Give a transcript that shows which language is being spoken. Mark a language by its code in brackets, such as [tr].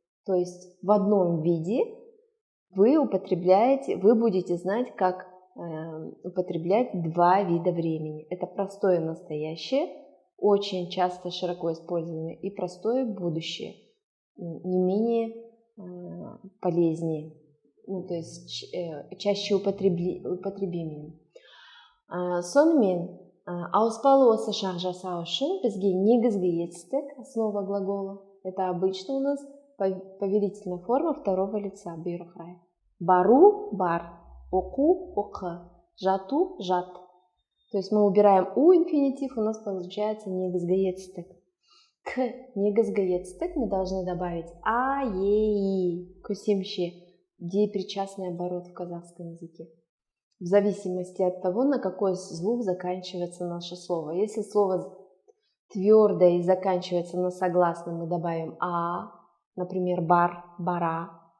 [ru] То есть в одном виде вы будете знать, как употреблять два вида времени. Это простое настоящее, очень часто широко используемое, и простое будущее, не менее полезнее, то есть чаще употребимее. [kk] Сонымен, ауыспалы осы шақ жасау үшін бізге негізгі етістік, [ru] основа глагола, это обычно у нас повелительная форма второго лица, [kk] бұйрық рай. Бару – бар, оқу – оқы, жату – жат. [ru] То есть мы убираем у инфинитив, у нас получается негізгі етістік. К негізгі етістік мы должны добавить а, е, и, көсемше, депричастный оборот в казахском языке. В зависимости от того, на какой звук заканчивается наше слово. Если слово твердое и заканчивается на согласном, мы добавим а, например, бар, бара.